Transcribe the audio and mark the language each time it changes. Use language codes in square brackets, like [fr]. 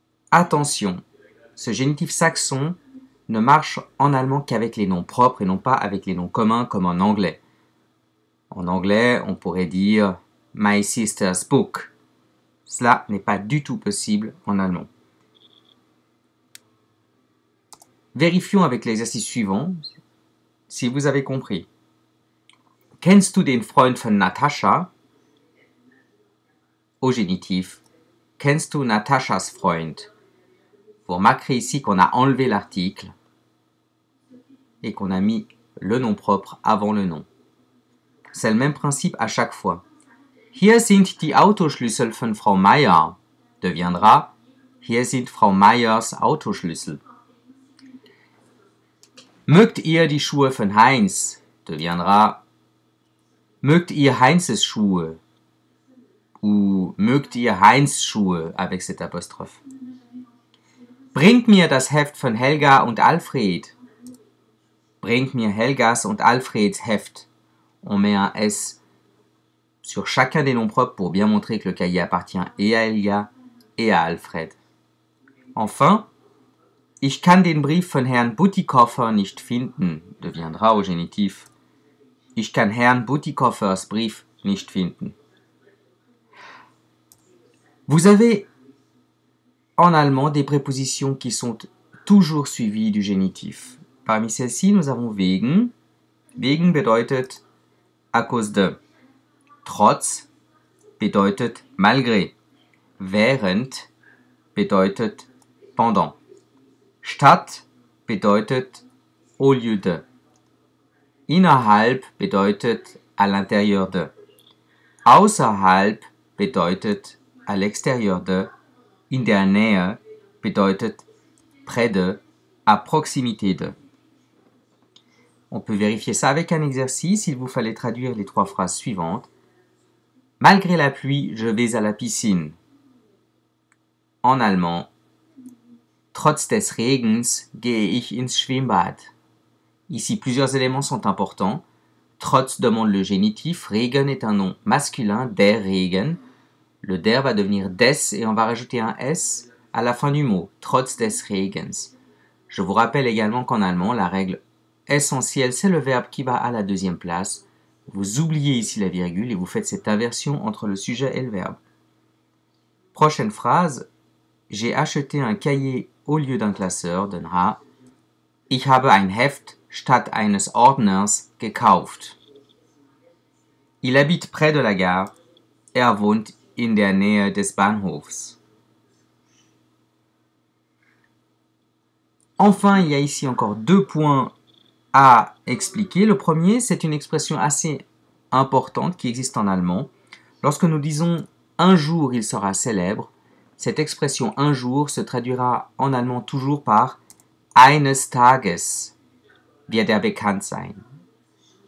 [fr] Attention, ce génitif saxon ne marche en allemand qu'avec les noms propres et non pas avec les noms communs comme en anglais. En anglais, on pourrait dire [en] My sister's book. [fr] Cela n'est pas du tout possible en allemand. Vérifions avec l'exercice suivant si vous avez compris. [de] Kennst du den Freund von Natascha? [fr] Au génitif. [de] Kennst du Nataschas Freund? [fr] Vous remarquerez ici qu'on a enlevé l'article et qu'on a mis le nom propre avant le nom. C'est le même principe à chaque fois. [de] Hier sind die Autoschlüssel von Frau Meier [fr] deviendra [de] Hier sind Frau Meiers Autoschlüssel. Mögt ihr die Schuhe von Heinz [fr] deviendra [de] Mögt ihr Heinzes Schuhe [fr] ou [de] mögt ihr Heinz Schuhe [fr] avec cet apostrophe. [de] Bringt mir das Heft von Helga und Alfred. Bringt mir Helgas und Alfreds Heft. [fr] On met un S sur chacun des noms propres pour bien montrer que le cahier appartient et à Helga et à Alfred. Enfin, [de] ich kann den Brief von Herrn Butikoffer nicht finden [fr] deviendra au génitif. [de] Ich kann Herrn Butikoffers Brief nicht finden. [fr] Vous avez en allemand des prépositions qui sont toujours suivies du génitif. Parmi celles-ci, nous avons wegen. [de] Wegen bedeutet [fr] à cause de. [de] Trotz bedeutet [fr] malgré. [de] Während bedeutet [fr] pendant. [de] Statt bedeutet [fr] au lieu de. [de] Innerhalb bedeutet [fr] à l'intérieur de. [de] Außerhalb bedeutet [fr] à l'extérieur de. [de] In der Nähe bedeutet [fr] près de, à proximité de. On peut vérifier ça avec un exercice. Il vous fallait traduire les 3 phrases suivantes. Malgré la pluie, je vais à la piscine. En allemand, [de] trotz des Regens gehe ich ins Schwimmbad. [fr] Ici, plusieurs éléments sont importants. Trotz demande le génitif. Regen est un nom masculin, der Regen. Le der va devenir des et on va rajouter un s à la fin du mot. [de] Trotz des Regens. [fr] Je vous rappelle également qu'en allemand, la règle essentielle, c'est le verbe qui va à la deuxième place. Vous oubliez ici la virgule et vous faites cette inversion entre le sujet et le verbe. Prochaine phrase. J'ai acheté un cahier au lieu d'un classeur, donnera [de] Ich habe ein Heft statt eines Ordners gekauft. [fr] Il habite près de la gare. [de] Wohnt in der Nähe des Bahnhofs. [fr] Enfin, il y a ici encore 2 points à expliquer. Le premier, c'est une expression assez importante qui existe en allemand. Lorsque nous disons « un jour il sera célèbre », cette expression « un jour » se traduira en allemand toujours par « [de] eines Tages wird er bekannt sein ».